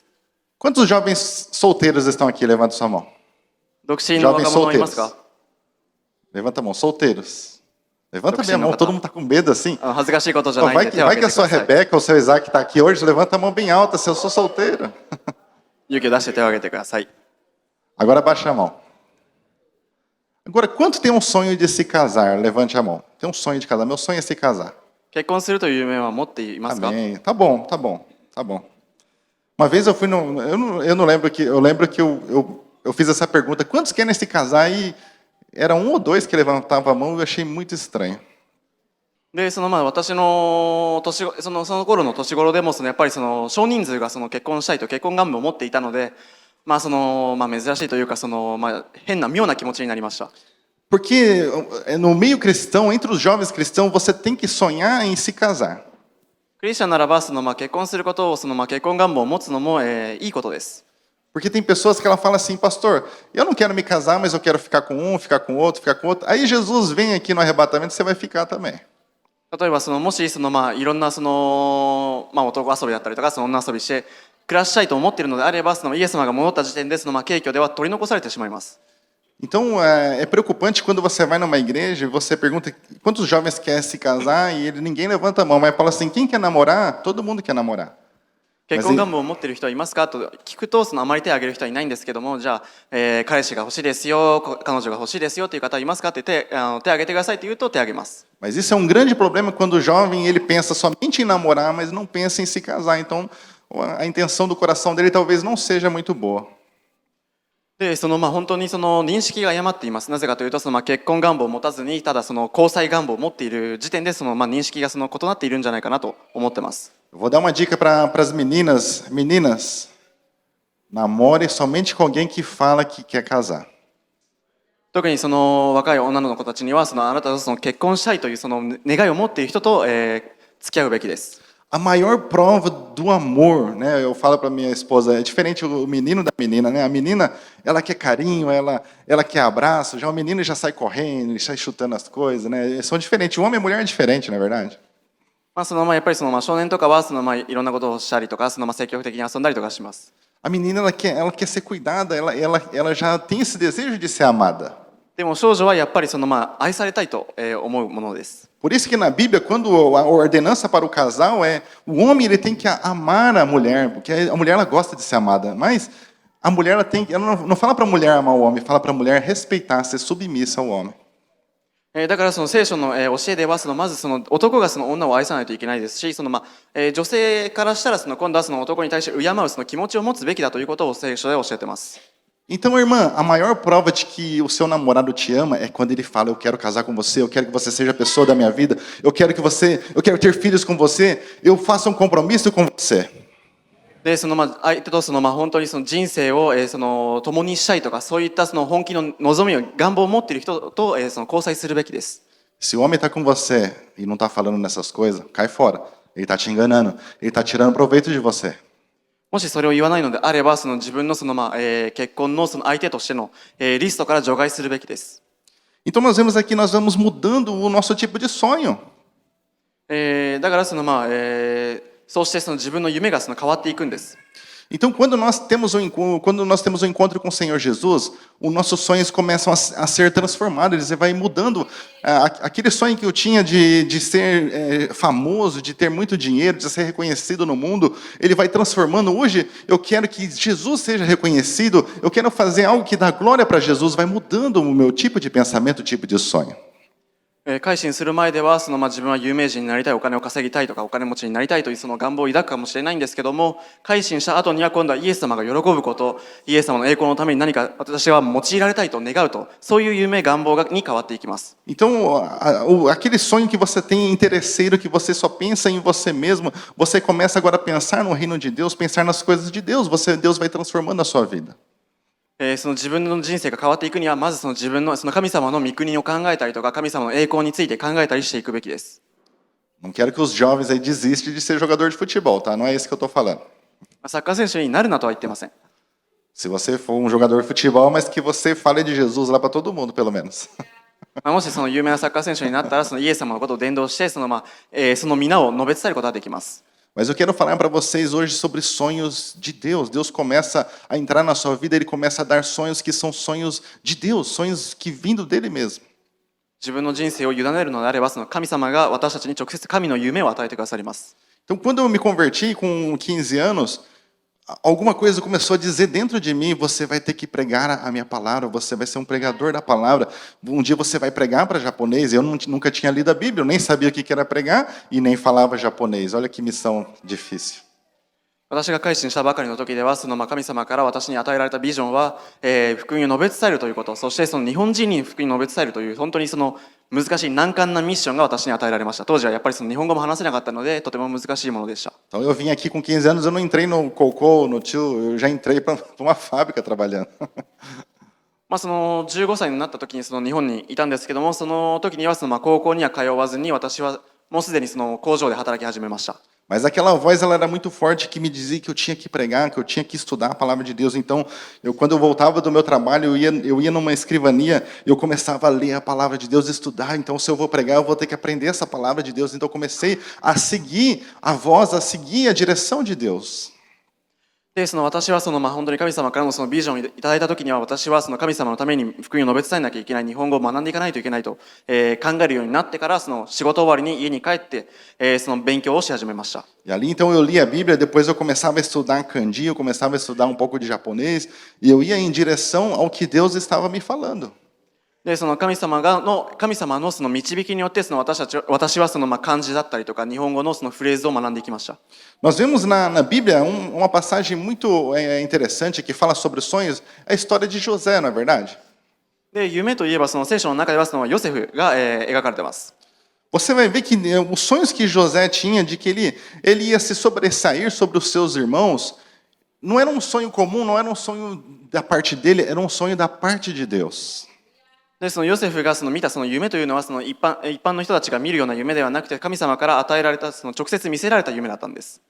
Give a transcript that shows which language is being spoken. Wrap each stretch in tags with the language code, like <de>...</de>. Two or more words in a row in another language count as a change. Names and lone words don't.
<pt>Quantos jovens solteiros estão aqui? Levanta sua mão.</pt> <ja>独身の若者いますか？</ja> <pt>Levanta a mão, solteiros. Levanta bem a mão, todo mundo está com medo assim.</pt> <ja>恥ずかしいことじゃないんで手を</ja> <pt>Vai</pt> <ja>挙</ja> <pt>que</pt> <ja>げ</ja> <pt>a</pt> <ja>てく</ja> <pt>sua</pt> <ja>ださい。</ja> <pt>Rebeca ou o seu Isaac está aqui hoje, levanta a mão bem alta se eu sou solteiro.</pt> <ja>勇気を出して手を挙げてください。</ja> <pt>Agora abaixa a mão. Agora, quanto tem um sonho de se casar? Levante a mão. Tem um sonho de casar. Meu sonho é se casar.</pt> <ja>結婚するという夢は持っていますか？</ja> <pt>Amém. Tá bom, tá bom, tá bom. Uma vez eu fui no, eu não lembro que eu fiz essa pergunta. Quantos querem se casar? E era um ou dois que levantavam a mão. Eu achei muito estranho.</pt> <ja>で私のその頃の年頃でもやっぱり少人数が結婚したいと結婚願望を持っていたので、珍しいというか変な妙な気持ちになりました。</ja> <pt>Porque no meio cristão, entre os jovens cristãos, você tem que sonhar em se casar.</pt> <ja>クリスチャンならば結婚することを結婚願望を持つのもいいことです。</ja> <pt>Porque tem pessoas que ela fala assim, pastor, eu não quero me casar, mas eu quero ficar com um, ficar com outro, ficar com outro. Aí Jesus vem aqui no arrebatamento, você vai ficar também.</pt> <ja>例えばもしいろんな男遊びだったりとか女遊びして暮らしたいと思っているのであればイエス様が戻った時点で軽挙では取り残されてしまいます。</ja> <pt>Então é preocupante quando você vai numa igreja e você pergunta quantos jovens querem se casar e ninguém levanta a mão, mas fala assim, quem quer namorar? Todo mundo quer namorar.</pt> <ja>結婚願望を持っている人はいますかと聞くとあまり手を挙げる人はいないんですけども、じゃあ、彼氏が欲しいですよ、彼女が欲しいですよという方はいますかって手を挙げてくださいと言うと手を挙げます。</ja> <pt>Mas isso é um grande problema quando o jovem ele pensa somente em namorar, mas não pensa em se casar. Então a intenção do coração dele talvez não seja muito boa.</pt> <ja>で本当に認識が誤っています。なぜかというと結婚願望を持たずにただ交際願望を持っている時点で認識が異なっているんじゃないかなと思ってます。</ja> <pt>Eu vou dar uma dica para as meninas. Meninas, namore somente com alguém que fala que quer casar.</pt> <ja>特に若い女の子たちにはあなたと結婚したいという願いを持っている人と、付き合うべきです。</ja> <pt>A maior prova do amor, né? Eu falo para minha esposa, é diferente o menino da menina, né? A menina, ela quer carinho, ela quer abraço, já o menino já sai correndo, sai chutando as coisas, né? São diferentes. O homem e a mulher é diferente, não é verdade?</pt> <ja>やっぱり少年とかはいろんなことをしたりとか積極的に遊んだりとかします。</ja> <pt>A menina ela quer ser cuidada, ela já tem esse desejo de ser amada.</pt> <ja>でも少女はやっぱり愛されたいと思うものです。</ja> <pt>Por isso que na Bíblia, quando a ordenança para o casal é o homem ele tem que amar a mulher, porque a mulher ela gosta de ser amada, mas a mulher ela não fala para a mulher amar o homem, fala para a mulher respeitar, ser submissa ao homem.</pt> <ja>だから聖書の教えではまず男が女を愛さないといけないですし、女性からしたら今度は男に対して敬う気持ちを持つべきだということを聖書で教えています。</ja> <pt>Então, irmã, a maior prova de que o seu namorado te ama é quando ele fala: eu quero casar com você, eu quero que você seja a pessoa da minha vida, eu quero ter filhos com você, eu faço um compromisso com você.</pt> <ja>で相手と本当に人生を共にしたいとか、そういった本気の望みを願望を持っている人と交際するべきです。</ja> <pt>Se o homem está com você e não está falando nessas coisas, cai fora. Ele está te enganando, ele está tirando proveito de você.</pt> <ja>もしそれを言わないのであれば、自分の結婚の相手としてのリストから除外するべきです。</ja> <pt>Então nós vemos aqui, nós vamos mudando o nosso tipo de sonho.</pt> <ja>だからそうして自分の夢が変わっていくんです。</ja> <pt>Então quando nós temos um encontro com o Senhor Jesus, os nossos sonhos começam a ser transformados, ele vai mudando. Aquele sonho que eu tinha de ser famoso, de ter muito dinheiro, de ser reconhecido no mundo, ele vai transformando. Hoje eu quero que Jesus seja reconhecido, eu quero fazer algo que dá glória para Jesus, vai mudando o meu tipo de pensamento, o tipo de sonho.</pt> <ja>改心する前では自分は有名人になりたい、お金を稼ぎたいとかお金持ちになりたいという願望を抱くかもしれないんですけども、改心した後には今度はイエス様が喜ぶこと、イエス様の栄光のために何か私は用いられたいと願うと、そういう夢願望に変わっていきます。</ja> <pt>Então, aquele sonho que você tem interesseiro, que você só pensa em você mesmo, você começa agora a pensar no reino de Deus, pensar nas coisas de Deus, Deus vai transformando a sua vida.</pt> <ja>自分の人生が変わっていくには、まず自分の神様の御国を考えたりとか、神様の栄光について考えたりしていくべきです。</ja> <pt>Não quero que os jovens aí desistam de ser jogador de futebol, tá? Não é isso que eu estou falando.</pt> <ja>サッカー選手になるなとは言ってません。</ja> <pt>Se você for um jogador de futebol, mas que você fale de Jesus lá para todo mundo, pelo menos.</pt> <ja>もし有名なサッカー選手になったら、イエス様のことを伝道して、その皆を述べ伝えることができます。</ja> <pt>Mas eu quero falar para vocês hoje sobre sonhos de Deus. Deus começa a entrar na sua vida, Ele começa a dar sonhos que são sonhos de Deus, sonhos que vindo dele mesmo.</pt> <ja>自分の人生を委ねるのであれば、神様が私たちに直接神の夢を与えてくださります。</ja> <pt>Então, quando eu me converti com 15 anos, alguma coisa começou a dizer dentro de mim: você vai ter que pregar a minha palavra, você vai ser um pregador da palavra. Um dia você vai pregar para japonês. Eu nunca tinha lido a Bíblia, eu nem sabia o que era pregar e nem falava japonês. Olha que missão difícil.</pt> <ja>私が改心したばかりの時では、神様から私に与えられたビジョンは、福音を述べ伝えるということ、そして日本人に福音を述べ伝えるという、本当に難しい難関なミッションが私に与えられました。当時はやっぱり日本語も話せなかったので、とても難しいものでした。</ja> <pt>Então eu vim aqui com 15 anos, eu não entrei no Cocô, no Tio, eu já entrei para uma fábrica trabalhando.</pt> <ja>15 歳になった時に日本にいたんですけども、その時には高校には通わずに、私はもうすでに工場で働き始めました。</ja> <pt>Mas aquela voz ela era muito forte que me dizia que eu tinha que pregar, que eu tinha que estudar a palavra de Deus. Então, quando eu voltava do meu trabalho, eu ia numa escrivania, eu começava a ler a palavra de Deus, estudar. Então, se eu vou pregar, eu vou ter que aprender essa palavra de Deus. Então, eu comecei a seguir a voz, a seguir a direção de Deus.</pt> <ja>で私は本当に神様からのビジョンをいただいた時には、私は神様のために福音を述べ伝えなきゃいけない、日本語を学んでいかないといけないと、考えるようになってから、仕事終わりに家に帰って、勉強をし始めました。</ja> <pt>E ali então eu lia a Bíblia, depois eu começava a estudar kanji, eu começava a estudar um pouco de japonês, e eu ia em direção ao que Deus estava me falando.</pt> <ja>で神様の導きによって私は漢字だったりとか日本語のフレーズを学んでいきました。</ja> <pt>Nós vemos na Bíblia uma passagem muito interessante que fala sobre sonhos, a história de José, não é verdade?</pt> <ja>で夢といえば聖書の中ではヨセフが描かれています。</ja> <pt>Você vai ver que os sonhos que José tinha de que ele ia se sobressair sobre os seus irmãos, não era um sonho comum, não era um sonho da parte dele, era um sonho da parte de Deus.</pt> <ja>でヨセフが見た夢というのは一般の人たちが見るような夢ではなくて、神様から与えられた直接見せられた夢だったんです。</ja>